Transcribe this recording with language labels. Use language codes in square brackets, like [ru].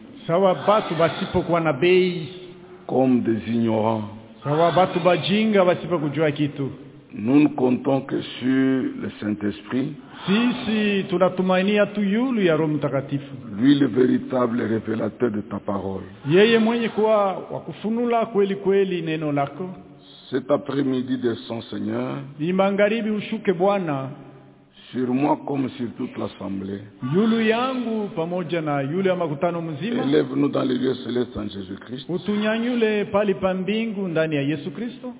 [sw] Sawa batu basipo kuwa na bei. [fr] Comme des ignorants. [sw] Sawa batu bajinga basipo kujua kitu. [fr] Nous ne comptons que sur le Saint-Esprit. [sw] Si, tunatumainia tu yulu ya Roho Mtakatifu. [fr] Lui le véritable révélateur de ta parole. [sw] Yeye mwenye kuwa wakufunula kweli kweli neno lako. [fr] Cet après-midi descend, Seigneur. [sw] Ni mangaribi ushuke Bwana. [fr] Sur moi comme sur toute l'assemblée. [sw] Yulu yangu pamoja na yule ya makutano mzima. [fr] Élève-nous dans les lieux célestes en Jésus-Christ. [sw] Utunyanyule pali pa mbingu ndani ya Yesu Kristo.